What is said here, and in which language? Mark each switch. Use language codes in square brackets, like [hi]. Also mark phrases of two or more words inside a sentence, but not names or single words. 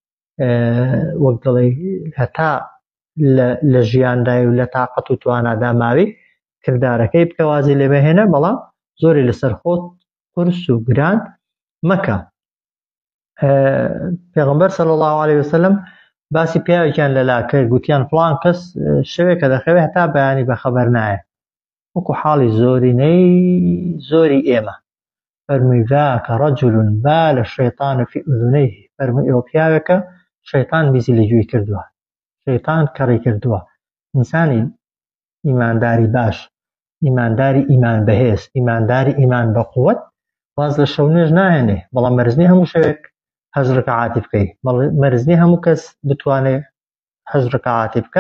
[ckb] وەک دڵی هەتا لە ژیاندای و لە تاقەت و توانادا ماوی کردارەکەی بکە وازی لێ بهێنە، بەڵام زۆری لەسەر خۆت قورس و گران مەکە. پێغەمبەر [ar] صلی الله عليه وسلم [ckb] باسی پیاوێکیان لەلا کرد، گوتیان فڵان کەس شەوێکە دەخەوێت هەتا بەیانی بەخەبەر نایە، وەکو حاڵی زۆری ئێمە. [ar] فەرمووی ذاک رجل بال الشيطان في أذنيه، [ckb] فەرمووی ئەوە پیاوێکە شەیطان بیزی لە گوێی کردووە، شەیطان کەڕی کردووە. ئینسانی ئیمانداری باش، ئیمانداری ئیمان بەهێز، ئیمانداری ئیمان بە قووەت واز لە شەو نوێژ ناهێنێ. بەڵام مەرزنی هەموو شەوێک 8 ڕکعاتی بکەی، مەرزنی هەموو کەس بتوانێت 8 ڕکعاتی بکە،